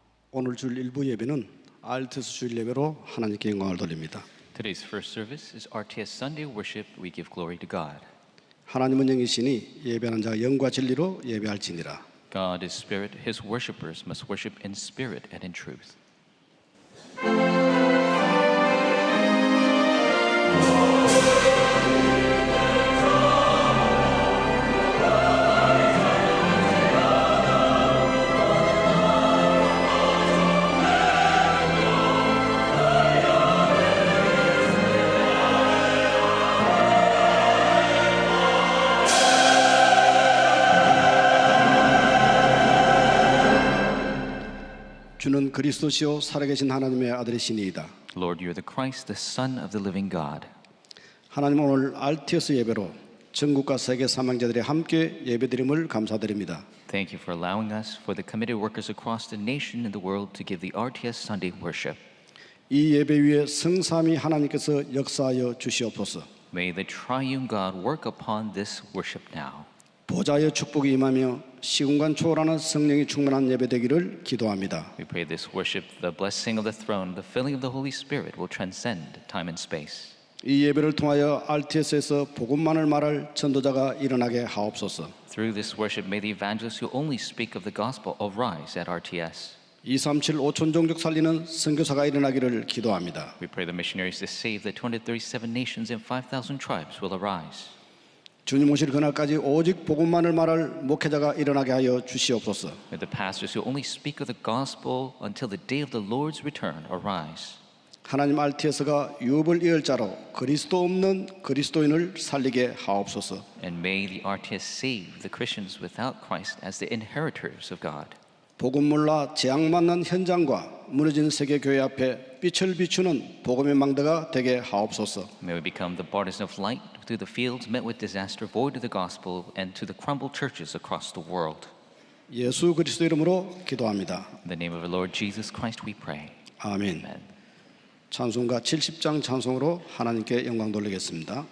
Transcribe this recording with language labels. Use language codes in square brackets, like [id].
[ko] 오늘 줄 일부 예배는 RTS 주일 예배로 하나님께 영광을 돌립니다. [en] Today's first service is RTS Sunday worship. We give glory to God. [ko] 하나님은 영이시니 예배하는 자가 영과 진리로 예배할지니라. [en] God is spirit. His worshipers must worship in spirit and in truth. [ko] 주는 그리스도시요 살아계신 하나님의 아들이시니이다. [en] Lord, you are the Christ, the Son of the living God. [ko] 하나님 오늘 RTS 예배로 전국과 세계 사망자들이 함께 예배드림을 감사드립니다. [en] Thank you for allowing us, for the committed workers across the nation and the world, to give the RTS Sunday worship. [ko] 이 예배 위에 성삼위 하나님께서 역사하여 주시옵소서. [en] May the triune God work upon this worship now. [ko] 보좌의 축복이 임하며 시공간 초월하는 성령이 충만한 예배 되기를 기도합니다. [en] We pray this worship, the blessing of the throne, the filling of the Holy Spirit will transcend time and space. [ko] 이 예배를 통하여 RTS에서 복음만을 말할 전도자가 일어나게 하옵소서. [en] Through this worship, may the evangelists who only speak of the gospel arise at RTS. [ko] 237 5천 종족 살리는 선교사가 일어나기를 기도합니다. [en] We pray the missionaries to save the 237 nations and 5,000 tribes will arise. [ko] 주님 오실 그날까지 오직 복음만을 말할 목회자가 일어나게 하여 주시옵소서. [en] May the pastors who only speak of the gospel until the day of the Lord's return arise. [ko] 하나님 RTS가 유업을 이을 자로 그리스도 없는 그리스도인을 살리게 하옵소서. [en] And may the RTS save the Christians without Christ as the inheritors of God. [ko] 복음 몰라 재앙 맞는 현장과 무너진 세계 교회 앞에 빛을 비추는 복음의 망대가 되게 하옵소서. [en] May we become the borders of light through the fields met with disaster, void of the gospel, and to the crumbled churches across the world. [ko] 예수 그리스도 이름으로 기도합니다. [en] In the name of our Lord Jesus Christ we pray. [ko] 아멘. [en] Amen. [ko] 찬송가 70장 찬송으로 하나님께 영광 돌리겠습니다.